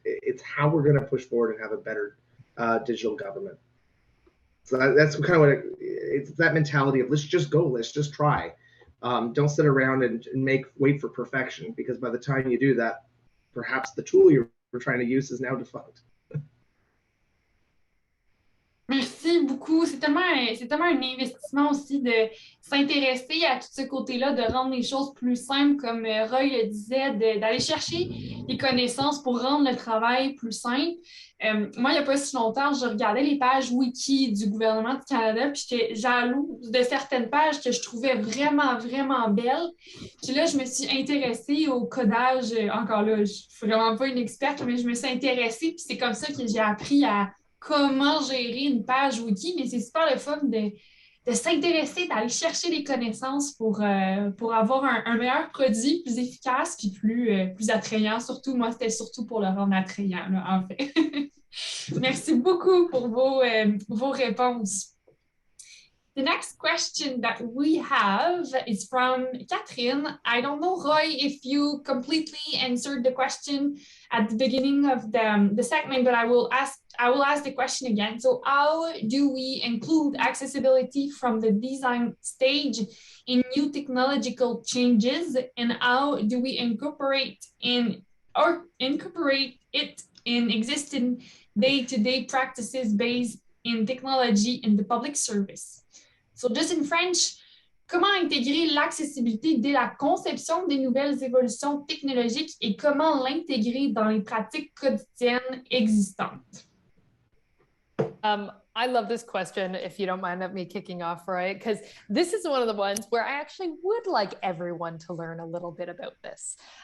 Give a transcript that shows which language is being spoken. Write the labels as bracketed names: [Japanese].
[English] It's how we're going to push forward and have a better digital government. So that's kind of what it's that mentality of let's just go, let's just try. Don't sit around and wait for perfection, because by the time you do that, perhaps the tool you're trying to use is now defunct. [French] Merci beaucoup. C'est tellement un investissement aussi de s'intéresser à tout ce côté-là, de rendre les choses plus simples, comme Roy le disait, d'aller chercher les connaissances pour rendre le travail plus simple. Moi, il n'y a pas si longtemps, je regardais les pages wiki du gouvernement du Canada, puis j'étais jalouse de certaines pages que je trouvais vraiment, vraiment belles. Puis là, je me suis intéressée au codage. Encore là, je ne suis vraiment pas une experte, mais je me suis intéressée, puis c'est comme ça que j'ai appris à comment gérer une page wiki, mais c'est super le fun de s'intéresser, d'aller chercher des connaissances pour avoir un meilleur produit, plus efficace puis plus attrayant. Surtout, moi, c'était surtout pour le rendre attrayant, là, en fait. Merci beaucoup pour vos réponses. [English] The next question that we have is from Catherine. I don't know, Roy, if you completely answered the question at the beginning of the segment, but I will ask the question again. So how do we include accessibility from the design stage in new technological changes, and how do we incorporate it in existing day-to-day practices based in technology in the public service? So just in French, [French] comment intégrer l'accessibilité dès la conception des nouvelles évolutions technologiques et comment l'intégrer dans les pratiques quotidiennes existantes? [English] I love this question, if you don't mind me kicking off, right? Because this is one of the ones where I actually would like everyone to learn a little bit about this.